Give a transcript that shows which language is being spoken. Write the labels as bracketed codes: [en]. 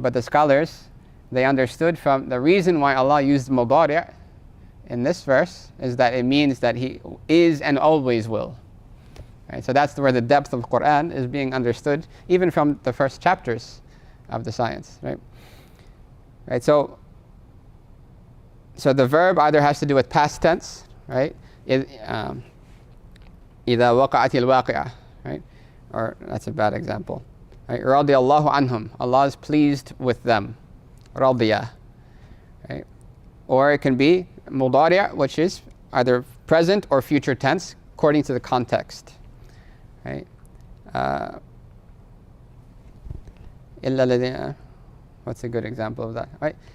[en] But the scholars, they understood from the reason why Allah used mudari' in this verse is that it means that He is and always will. Right? So that's where the depth of Qur'an is being understood, even from the first chapters of the science. Right? Right? So the verb either has to do with past tense, right? [ar] إِذَا وَقَعَتِ الْوَاقِعَةِ, right? [en] Or that's a bad example. Right? [ar] رَضِيَ اللَّهُ عَنْهُمْ, [en] Allah is pleased with them. [ar] رضي. Right? [en] Or it can be مضارع, which is either present or future tense according to the context. Right? [ar] إلا الذين, [en] what's a good example of that? Right?